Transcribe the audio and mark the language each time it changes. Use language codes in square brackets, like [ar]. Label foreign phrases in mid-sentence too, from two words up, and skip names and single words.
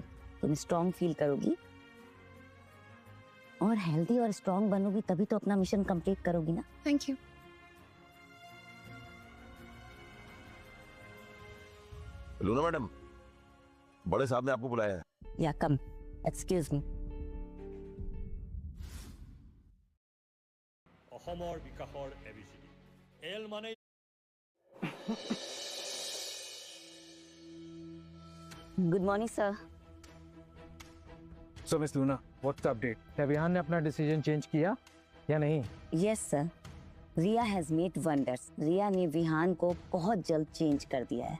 [hi] तुम [en] strong feel [hi] करोगी और हेल्दी और स्ट्रॉन्ग बनोगी, तभी तो अपना [en] mission complete [hi] करोगी ना। [en] thank you. [hi] लूना मैडम, बड़े साहब ने आपको बुलाया है। [en] yeah come, excuse me. [as] অসমৰ বিকাশৰ ABCD এল মানে [en] good morning sir. so Miss Luna, what's the update? [hi] क्या विहान ने अपना डिसीजन चेंज किया या नहीं? [en] yes sir, Riya has made wonders. [hi] रिया ने विहान को बहुत जल्द चेंज कर दिया है।